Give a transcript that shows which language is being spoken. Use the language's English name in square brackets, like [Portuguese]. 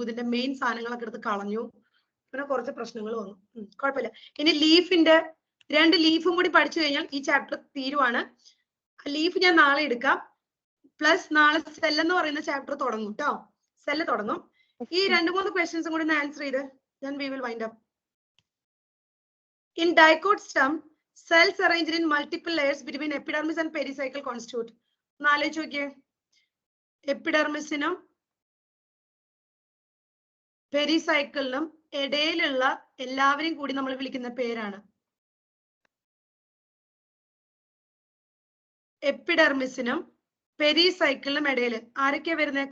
[Malayalam] ഇതിന്റെ മെയിൻ സാധനങ്ങളൊക്കെ എടുത്ത് കളഞ്ഞു. പിന്നെ കുറച്ച് പ്രശ്നങ്ങൾ വന്നു. കുഴപ്പമില്ല. ഇനി ലീഫിന്റെ 2 ലീഫും കൂടി പഠിച്ചു കഴിഞ്ഞാൽ ഈ ചാപ്റ്റർ തീരുവാണ്. ലീഫ് ഞാൻ നാളെ എടുക്കാം. പ്ലസ് നാളെ സെൽ എന്ന് പറയുന്ന ചാപ്റ്റർ തുടങ്ങും കേട്ടോ. സെല്ല് തുടങ്ങും. ഈ 2-3 ക്വസ്റ്റ്യൻസും കൂടി ആൻസർ ചെയ്ത് [English] then we will wind up. In dicot stem, cells arranged in multiple layers between epidermis and pericycle constitute. [Malayalam] ആലോചിച്ച് നോക്കിയേ, എപ്പിഡെർമിസിനും പെരിസൈക്കിളിനും ഇടയിലുള്ള എല്ലാവരെയും കൂടി നമ്മൾ വിളിക്കുന്ന പേരാണ്. എപ്പിഡെർമിസിനും പെരിസൈക്കിളിനും ഇടയിൽ ആരൊക്കെയാ വരുന്നത്?